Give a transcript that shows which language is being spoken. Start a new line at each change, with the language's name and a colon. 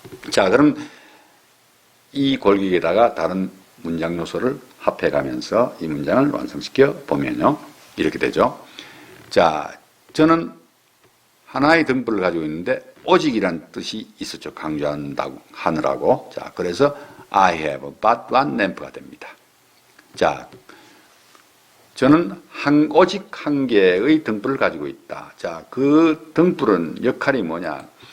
Korean: 자, 그럼 이 골격에다가 다른 문장 요소를 합해가면서 이 문장을 완성시켜 보면요. 이렇게 되죠. 자, 저는 하나의 등불을 가지고 있는데 오직이란 뜻이 있었죠. 강조한다고 하느라고. 자, 그래서
English: I have but one lamp
Korean: 가 됩니다. 자, 저는 오직 한 개의 등불을 가지고 있다. 자, 그 등불은 역할이 뭐냐?